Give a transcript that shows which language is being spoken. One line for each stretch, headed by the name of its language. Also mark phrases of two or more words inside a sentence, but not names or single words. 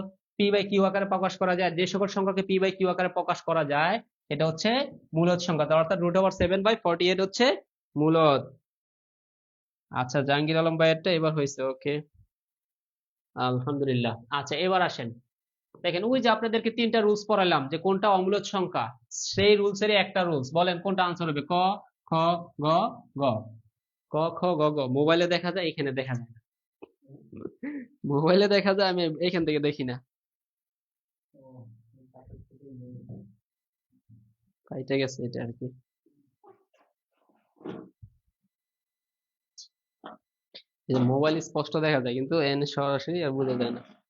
Bangla: p/q আকারে প্রকাশ করা যায়, যে সকল সংখ্যাকে p/q আকারে প্রকাশ করা যায় এটা হচ্ছে মূলদ সংখ্যা, অর্থাৎ √7/48 হচ্ছে মূলদ। আচ্ছা জাহাঙ্গীর আলম ভাইয়েরটা এবার হয়েছে, ওকে আলহামদুলিল্লাহ। আচ্ছা এবার আসেন দেখেন ওই যে আপনাদেরকে 3টা রুলস পড়ালাম যে কোনটা অমূলদ সংখ্যা, সেই রুলসেরই একটা রুলস, বলেন কোনটা আনসার হবে? ক খ গ গ। ক খ গ গ। মোবাইলে দেখা যায়, এখানে দেখা যায় না। মোবাইলে দেখা যায়, আমি এখান থেকে দেখি না। কাইটা গেছে এটা আর কি। এই যে মোবাইল স্পষ্ট দেখা যায় কিন্তু এনে সরাসরি আর বোঝা যায় না।